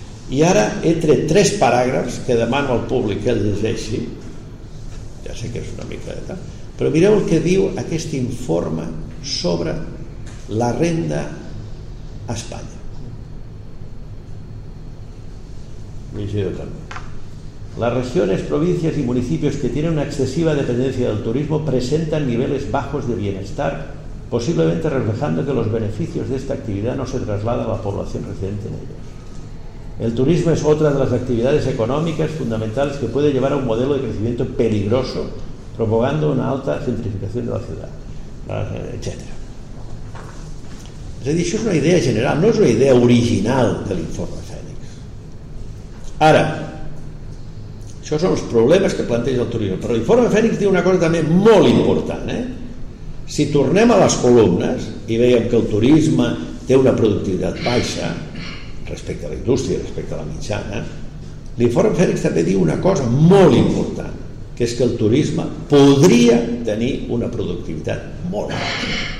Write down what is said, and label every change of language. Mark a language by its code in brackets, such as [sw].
[ca] I ara he tret tres paràgrafs que demano al públic que el llegeixi, ja sé que és una mica de tal, però mireu el que diu aquest informe sobre la renda a Espanya. Llegiu també. [es] Las regiones, provincias y municipios que tienen una excesiva dependencia del turismo presentan niveles bajos de bienestar, posiblemente reflejando que los beneficios de esta actividad no se trasladan a la población residente en ellos. El turismo es otra de las actividades económicas fundamentales que puede llevar a un modelo de crecimiento peligroso, provocando una alta gentrificación de la ciudad, etc. Es decir, eso es una idea general, no es una idea original del informe Fènic. Ahora, [ca] això són els problemes que planteja el turisme. Però l'informe Fènic diu una cosa també molt important. Si tornem a les columnes i veiem que el turisme té una productivitat baixa respecte a la indústria, respecte a la mitjana, l'informe Fènic també diu una cosa molt important, que és que el turisme podria tenir una productivitat molt baixa.